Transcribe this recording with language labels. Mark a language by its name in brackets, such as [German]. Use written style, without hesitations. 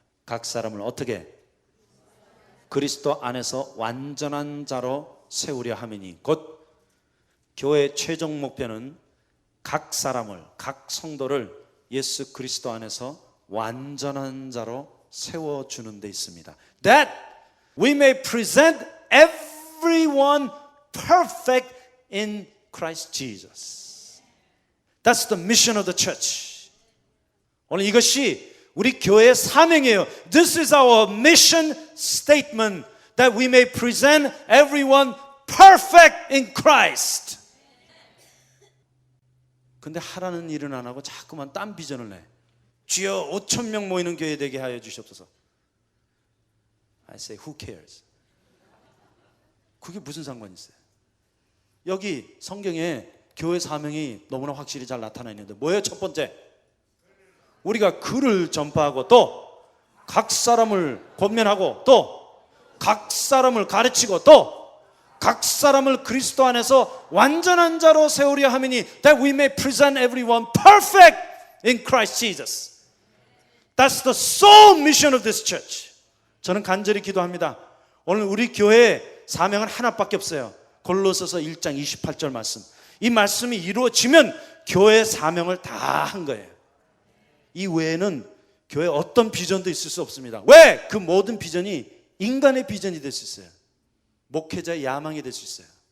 [Korean] 각 사람을 어떻게? 그리스도 안에서 완전한 자로 세우려 함이니, 곧 교회의 최종 목표는 각 사람을, 각 성도를 예수 그리스도 안에서 완전한 자로 세워주는 데 있습니다. [English] That we may present everyone perfect in Christ Jesus. That's the mission of the church. [Korean] 오늘 이것이 우리 교회의 사명이에요. [English] This is our mission statement, that we may present everyone perfect in Christ. [Korean] 근데 하라는 일은 안 하고 자꾸만 딴 비전을 내. 주여 5,000명 모이는 교회 되게 하여 주시옵소서. [English] I say who cares? [Korean] 그게 무슨 상관이 있어요? 여기 성경에 교회 사명이 너무나 확실히 잘 나타나 있는데 뭐예요? 첫 번째, 우리가 글을 전파하고, 또 각 사람을 권면하고, 또 각 사람을 가르치고, 또 각 사람을 그리스도 안에서 완전한 자로 세우려 함이니, [English] that we may present everyone perfect in Christ Jesus. That's the sole mission of this church. [Korean] 저는 간절히 기도합니다. 오늘 우리 교회의 사명은 하나밖에 없어요. 골로새서 1장 28절 말씀. 이 말씀이 이루어지면 교회의 사명을 다 한 거예요. 이 외에는 교회 어떤 비전도 있을 수 없습니다. 왜? 그 모든 비전이 인간의 비전이 될 수 있어요. 목회자의 야망이 될 수 있어요.